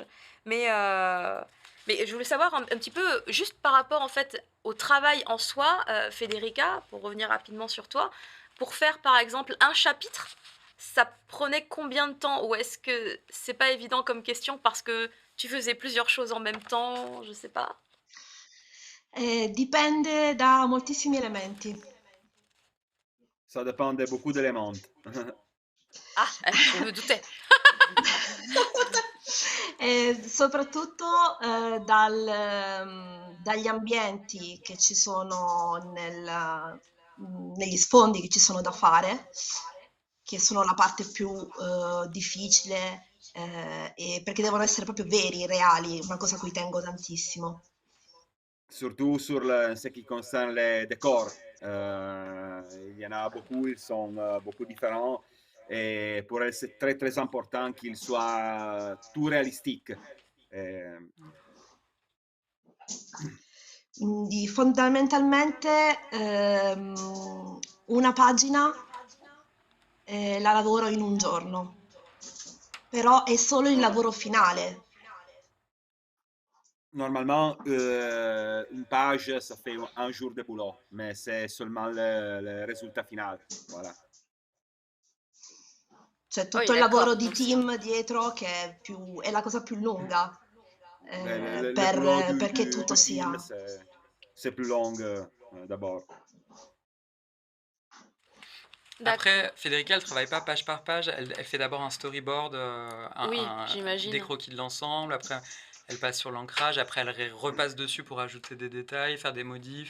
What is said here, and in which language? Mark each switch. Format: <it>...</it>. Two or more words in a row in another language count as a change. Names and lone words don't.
<fr>Mais je voulais savoir un petit peu, juste par rapport en fait au travail en soi, Federica, pour revenir rapidement sur toi, pour faire par exemple un chapitre, ça prenait combien de temps? Ou est-ce que c'est pas évident comme question parce que tu faisais plusieurs choses en même temps? Je sais pas.</fr> <it>Dipende da moltissimi elementi.</it> <fr>Ça dépend de beaucoup d'éléments. Ah, je me doutais.</fr> <it>E soprattutto dagli ambienti che ci sono negli sfondi che ci sono da fare, che sono la parte più difficile, perché devono essere proprio veri, reali, una cosa a cui tengo tantissimo.</it> <fr>Surtout sur ce qui concerne les décors. Il y en a beaucoup, ils sont beaucoup différents. Et pour elle, c'est très très important qu'ils soient tout réalistiques.</fr> <it>Quindi fondamentalmente una pagina la lavoro in un giorno. però è solo il lavoro finale.</it> <fr>Normalement, une page, ça fait un jour de boulot, mais c'est seulement le résultat final. Voilà.</fr> <it>C'è</it> <fr>Oui,</fr> <it>tutto il</it> <fr>d'accord.</fr> <it>lavoro di</it> <fr>Donc,</fr> <it>team dietro che è la cosa più lunga,</it> <fr>Le boulot</fr> <it>perché tutto</it> <fr>du team,</fr> <it>sia...</it> <fr>c'est plus long d'abord. d'accord. Après, Federica, elle travaille pas page par page. Elle fait d'abord un storyboard, Oui, des j'imagine. croquis de l'ensemble. Après, elle passe sur l'ancrage. Après, elle repasse dessus pour ajouter des détails, faire des modifs.</fr>